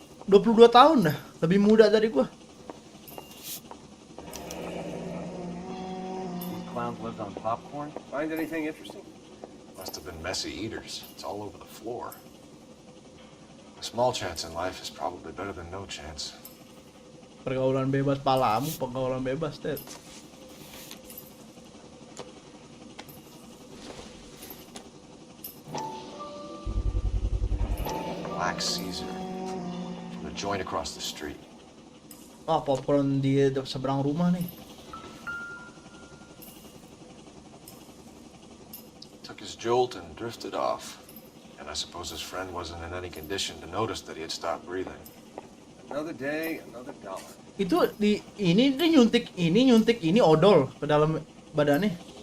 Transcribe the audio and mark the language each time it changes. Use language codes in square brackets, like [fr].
[id] 22 tahun dah, lebih muda dari gua. [en] These clowns lived on popcorn? Find anything interesting? Must have been messy eaters. It's all over the floor. A small chance in life is probably better than no chance. [id] Pergaulan bebas palamu, pergaulan bebas, Ted. [en] Black Caesar. From the joint across the street. [id] Ah, popcorn di seberang rumah nih. [en] Took his jolt and drifted off. And I suppose his friend wasn't in any condition to notice that he had stopped breathing. Another day, another dollar. [id] Itu di ini dia nyuntik ini odol ke dalam badannya.